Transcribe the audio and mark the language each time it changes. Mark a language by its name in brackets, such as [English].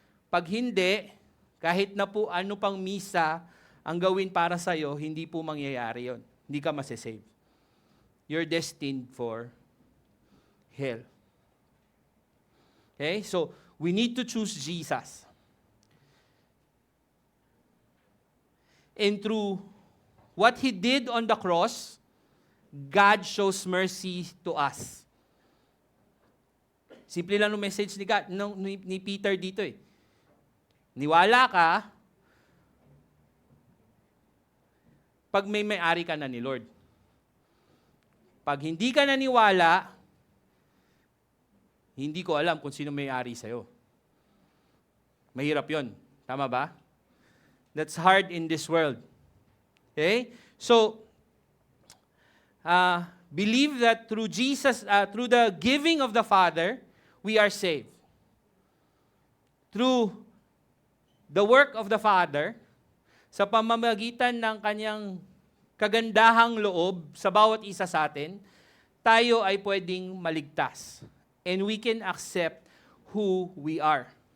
[Filipino] Pag hindi, kahit na po ano pang misa ang gawin para sa'yo, hindi po mangyayari yon. Hindi ka masasave. [English] You're destined for hell. Okay? So, we need to choose Jesus. And through what He did on the cross, God shows mercy to us. [Filipino] Simple lang yung message ni Peter dito eh. Niwala ka, pag may-ari ka na ni Lord. Pag hindi ka naniwala, hindi ko alam kung sino may-ari sa'yo. Mahirap yon, tama ba? [English] That's hard in this world. Okay? So, believe that through Jesus, through the giving of the Father, we are saved. Through the work of the Father, [Filipino] sa pamamagitan ng kanyang kagandahang loob sa bawat isa sa atin, tayo ay pwedeng maligtas. [English] And we can accept who we are.